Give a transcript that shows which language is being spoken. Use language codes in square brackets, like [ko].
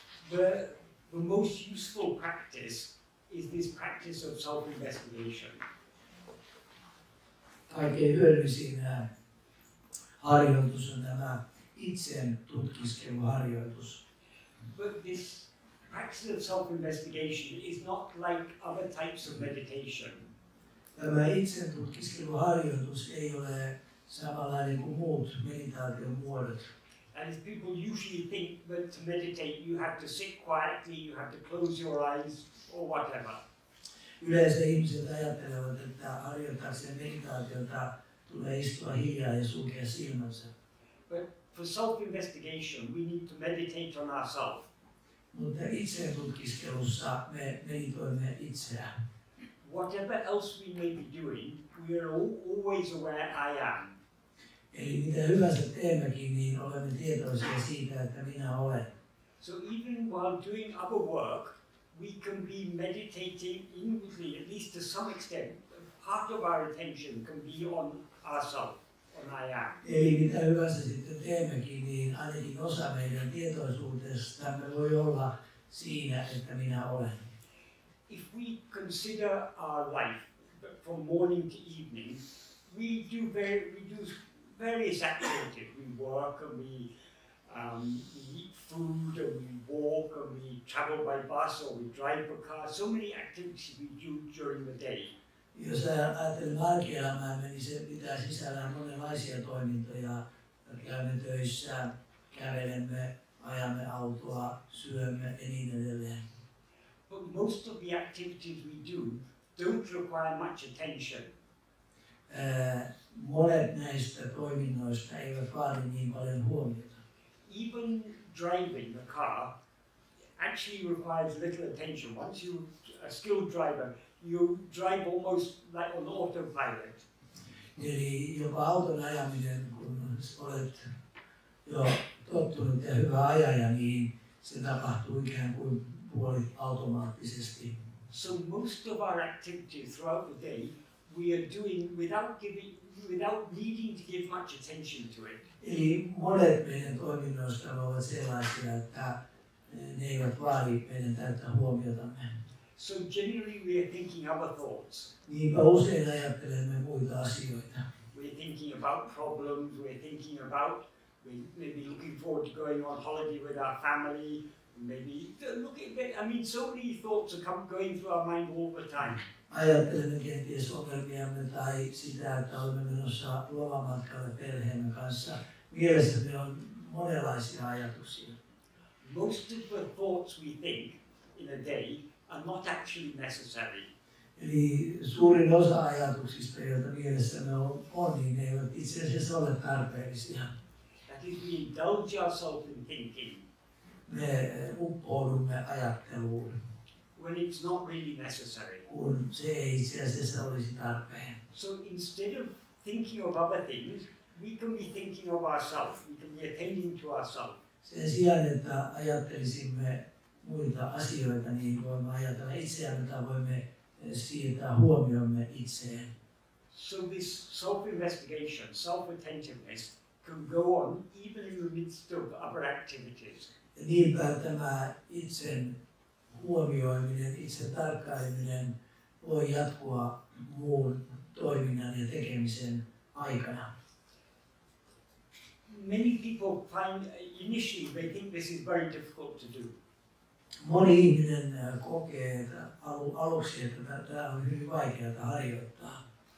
[en] The most useful practice is this practice of self-investigation. [fi] Kaikkein hyödyllisin harjoitus on tämä itsen tutkiskeluharjoitus. [en] But this practice of self-investigation is not like other types of meditation. [fi] Tämä itsen tutkiskeluharjoitus ei ole samanlainen kuin muut meditaation muodot. [en] And as people usually think that to meditate you have to sit quietly, you have to close your eyes or whatever. [fi] Yleensä ihmiset ajattelevat, että harjoittaakseen meditaatiota tulee istua hiljaa ja sulkea silmänsä. [en] But for self-investigation we need to meditate on ourselves. [fi] Mutta itsen tutkiskelussa me meditoimme itseään. [en] Whatever else we may be doing, we are always aware I am. [fi] Eli mitä hyvänsä teemmekin, niin olemme tietoisia siitä, että minä olen. [en] So even while doing other work, we can be meditating inwardly, at least to some extent. Part of our attention can be on ourselves, on I am. [fi] Eli mitä hyvänsä sitten teemmekin, niin ainakin osa meidän tietoisuudestamme voi olla siinä, että minä olen. [en] If we consider our life from morning to evening, we do various activities. We work and we eat food and we walk and we travel by bus or we drive a car. So many activities we do during the day. [fi] Jos ajattelemme arkielämäämme, niin se pitää sisällään monenlaisia toimintoja. Käymme töissä, kävelemme, ajamme autoa, syömme ja niin edelleen. [en] But most of the activities we do don't require much attention. [fi] Monet näistä toiminnoista eivät vaadi niin paljon huomiota. [en] Even driving the car actually requires little attention. Once you're a skilled driver, you drive almost like on autopilot. [fi] Eli jopa auton ajaminen, kun olet jo tottunut ja hyvä ajaja, niin se tapahtuu ikään kuin puoli automaattisesti. [en] So most of our activities throughout the day we are doing without needing to give much attention to it. [fi] Eli monet meidän toiminnoista ovat sellaisia, että ne eivät vaadi meidän täyttä huomiotamme. [en] So generally we are thinking other thoughts. [fi] Niinpä usein ajattelemme muita asioita. [en] We're thinking about problems, we're thinking about maybe looking forward to going on holiday with our family, maybe so many thoughts are going through our mind all the time. [fi] Ajattelemme kenties ongelmiamme tai sitä, että olemme menossa lomamatkalle perheemme kanssa. Mielessämme on monenlaisia ajatuksia. [en] Most of the thoughts we think in a day are not actually necessary. [fi] Eli suurin osa ajatuksista, joita mielessämme on, niin ne eivät itse asiassa ole tarpeellisia. [en] That is, we indulge ourselves in thinking. [fi] Me uppoudumme ajatteluun. [en] When it's not really necessary. [fi] Kun se ei itse asiassa olisi tarpeen. [en] So instead of thinking of other things, we can be thinking of ourselves. We can be attending to ourselves. [fi] Sen sijaan, että ajattelisimme muita asioita, niin voimme ajatella itseämme tai voimme siirtää huomiomme itseen. [en] So this self-investigation, self-attentiveness can go on even in the midst of other activities. [fi] Ja niinpä tämä itsen huomioiminen, itse tarkkaileminen voi jatkua muun toiminnan ja tekemisen aikana. [en] Many people find initially they think this is very difficult to do. [fi] Moni ihminen kokee aluksi, että tämä on hyvin vaikeaa harjoittaa.